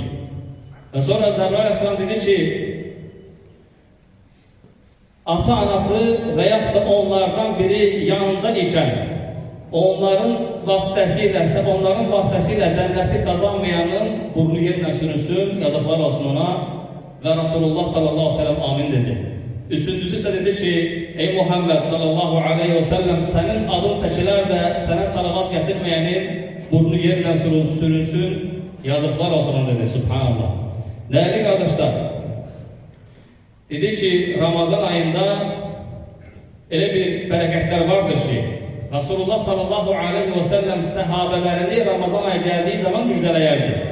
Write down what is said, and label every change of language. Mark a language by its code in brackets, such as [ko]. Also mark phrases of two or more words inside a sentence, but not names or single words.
[az] Və sonra Cəbrail aleyhissalam dedi ki, ata-anası və yaxud da onlardan biri yanında ikən, onların vasitəsilə cənnəti qazanmayanın burnu yerlə sürünsün, yazıqlar olsun ona və Rasulullah [ar] صلى الله عليه وسلم [az] amin dedi. [tr] Üçüncüsü ise dedi ki, ey Muhammed [ar] صلى الله عليه وسلم, [az] sənin adın çəkilər də sənə salavat gətirməyənin burnu yerlə sürünsün, yazıqlar olsun dedi, subhanallah. [tr] Değerli kardeşler, [az] dedi ki, Ramazan ayında elə bir bərəkətlər vardır ki, Rasulullah [ar] صلى الله عليه وسلم [az] səhabələrini Ramazan ayı gəldiyi zaman müjdələyərdi.